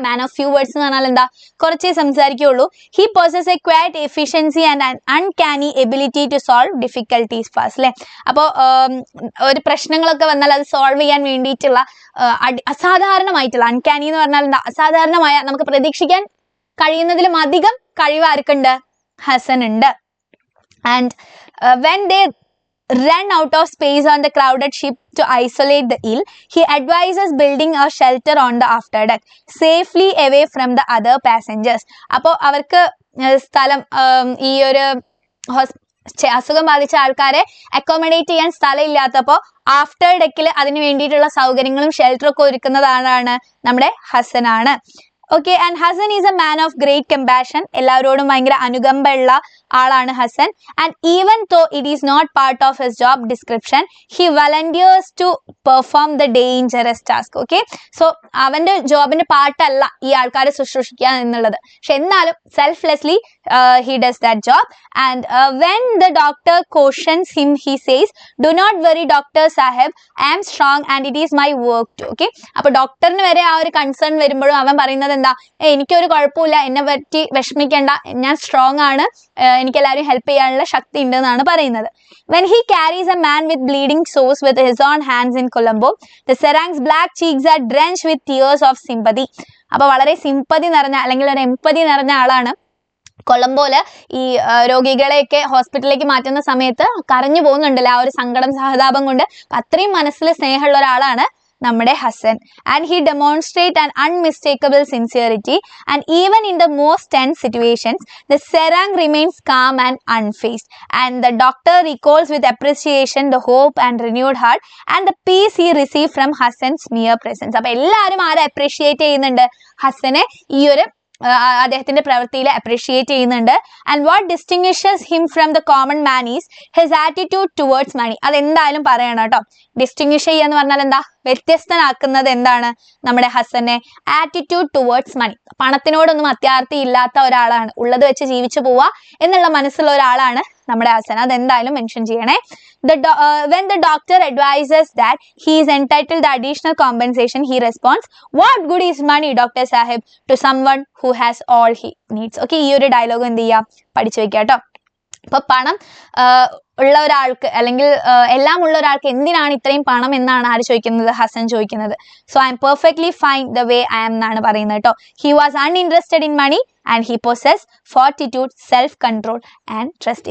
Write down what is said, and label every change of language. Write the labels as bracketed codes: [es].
[en] man of few words [ml] എന്ന് പറഞ്ഞാൽ എന്താ? കുറച്ചേ സംസാരിക്കുകയുള്ളൂ. [en] He possess a quiet efficiency and uncanny ability to solve difficulties fast അല്ലേ. [ml] അപ്പോൾ ഒരു പ്രശ്നങ്ങളൊക്കെ വന്നാൽ അത് സോൾവ് ചെയ്യാൻ വേണ്ടിയിട്ടുള്ള അസാധാരണമായിട്ടുള്ള, അൺകാനി എന്ന് പറഞ്ഞാൽ എന്താ? അസാധാരണമായ, നമുക്ക് പ്രതീക്ഷിക്കാൻ കഴിയുന്നതിലും അധികം കഴിവ് ആർക്കുണ്ട്? ഹസൻ ഉണ്ട്. [en] And when they run out of space on the crowded ship to isolate the ill, he advises building a shelter on the afterdeck safely away from the other passengers. [ml] അപ്പോൾ അവർക്ക് സ്ഥലം, ഈ ഒരു അസുഖം ബാധിച്ച ആൾക്കാരെ അക്കോമഡേറ്റ് ചെയ്യാൻ സ്ഥലം ഇല്ലാത്തപ്പോൾ ആഫ്റ്റർ ഡെക്കിൽ അതിന് വേണ്ടിയിട്ടുള്ള സൗകര്യങ്ങളും ഷെൽട്ടറും ഒക്കെ ഒരുക്കുന്നതാണ് നമ്മുടെ ഹസനാണ്. [en] Okay, and Hasan is a man of great compassion. [ml] എല്ലാവരോടും ഭയങ്കര അനുകമ്പയുള്ള ആളാണ് ഹസൻ. [en] And even though it is not part of his job description, he volunteers to perform the dangerous task. [ml] Okay, so അവന്റെ ജോബിന്റെ പാർട്ടല്ല ഈ ആൾക്കാരെ ശുശ്രൂഷിക്കുക എന്നുള്ളത്, പക്ഷെ എന്നാലും selflessly [en] He does that job. And when the doctor questions him, he says, do not worry doctor sahib, I am strong and it is my work too. [ml] Okay, അപ്പൊ ഡോക്ടറിന് വരെ ആ ഒരു കൺസേൺ വരുമ്പോഴും അവൻ പറയുന്നത് എന്താ? എനിക്കൊരു കുഴപ്പമില്ല, എന്നെ പറ്റി വിഷമിക്കേണ്ട, ഞാൻ സ്ട്രോങ് ആണ്, എനിക്ക് എല്ലാവരും ഹെൽപ്പ് ചെയ്യാനുള്ള ശക്തി ഉണ്ട് എന്നാണ് പറയുന്നത്. [en] When he carries a man with bleeding sores with his own hands in Colombo, the Serang's black cheeks are drenched with tears of sympathy. [ml] അപ്പൊ വളരെ സിമ്പതി നിറഞ്ഞ അല്ലെങ്കിൽ ഒരു എംപതി നിറഞ്ഞ ആളാണ്. കൊളംബോയില് ഈ രോഗികളെയൊക്കെ ഹോസ്പിറ്റലിലേക്ക് മാറ്റുന്ന സമയത്ത് കരഞ്ഞു പോകുന്നുണ്ടല്ലോ, ആ ഒരു സങ്കടം, സഹതാപം കൊണ്ട്. അത്രയും മനസ്സിൽ സ്നേഹമുള്ള ഒരാളാണ് നമ്മുടെ Hasan. [en] And he demonstrate an unmistakable sincerity and even in the most tense situations the serang remains calm and unfazed. And the doctor recalls with appreciation the hope and renewed heart and the peace he receive from Hasan's mere presence. [ml] അപ്പൊ എല്ലാവരും ആരെ appreciate ചെയ്യുന്നുണ്ട്? ഹസനെ ഈ ഒരു അദ്ദേഹത്തിന്റെ പ്രവൃത്തിയിൽ appreciate ചെയ്യുന്നുണ്ട്. [en] And what distinguishes him from the common man is his attitude towards money. [ml] അതെന്തായാലും പറയണം കേട്ടോ. ഡിസ്റ്റിങ്വിഷ് ചെയ്യുക എന്ന് പറഞ്ഞാൽ എന്താ? വ്യത്യസ്തനാക്കുന്നത് എന്താണ് നമ്മുടെ ഹസനെ? [en] Attitude towards money. [ml] പണത്തിനോടൊന്നും അത്യാർത്തി ഇല്ലാത്ത ഒരാളാണ്, ഉള്ളത് വെച്ച് ജീവിച്ചു പോവുക എന്നുള്ള മനസ്സുള്ള ഒരാളാണ് നമ്മുടെ ഹസൻ. അതെന്തായാലും മെൻഷൻ ചെയ്യണേ. [en] When the doctor advises that he is entitled to additional compensation, he responds, "What good is money, Dr. Sahib, to someone who has all he needs?" [ml] Okay, ഈ ഒരു ഡയലോഗ് എന്ത് ചെയ്യാം? പഠിച്ചു വെക്കാം കേട്ടോ. അപ്പൊ പണം ഉള്ള ഒരാൾക്ക് അല്ലെങ്കിൽ എല്ലാം ഉള്ള ഒരാൾക്ക് എന്തിനാണ് ഇത്രയും പണം എന്നാണ് ആര് ചോദിക്കുന്നത്? ഹസൻ ചോദിക്കുന്നത്. [en] so I am perfectly fine the way I am [ml] എന്നാണ് പറയുന്നത് കേട്ടോ. [en] He was uninterested in money and he possess fortitude, self control and trust.